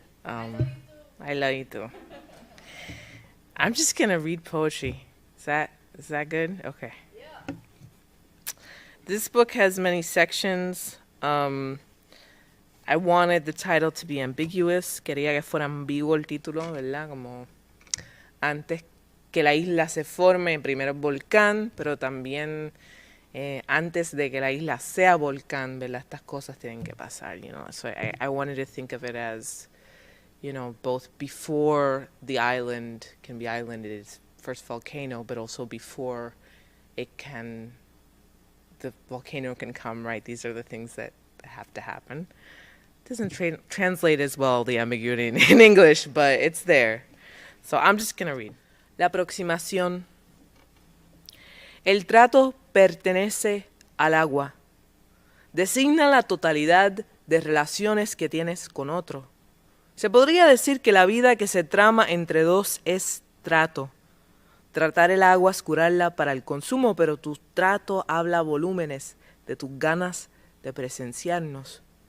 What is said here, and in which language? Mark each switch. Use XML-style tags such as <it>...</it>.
<en>I love you too. I'm just going to read poetry. Is that good? Okay. Yeah. This book has many sections. I wanted the title to be ambiguous.</en> <es>Quería que fuera ambiguo el título, ¿verdad? Como antes que la isla se forme, primero el volcán, pero también antes de que la isla sea volcán, ¿verdad? Estas cosas tienen que pasar,</es> <en>you know. So I wanted to think of it as, you know, both before the island can be islanded, its first volcano, but also before the volcano can come, right? These are the things that have to happen. It doesn't translate as well, the ambiguity in English, but it's there. So I'm just going to read.</en> <es>La aproximación. El trato pertenece al agua. Designa la totalidad de relaciones que tienes con otro. Se podría decir que la vida que se trama entre dos es trato. Tratar el agua es curarla para el consumo, pero tu trato habla volúmenes de tus ganas de presenciarnos.</es>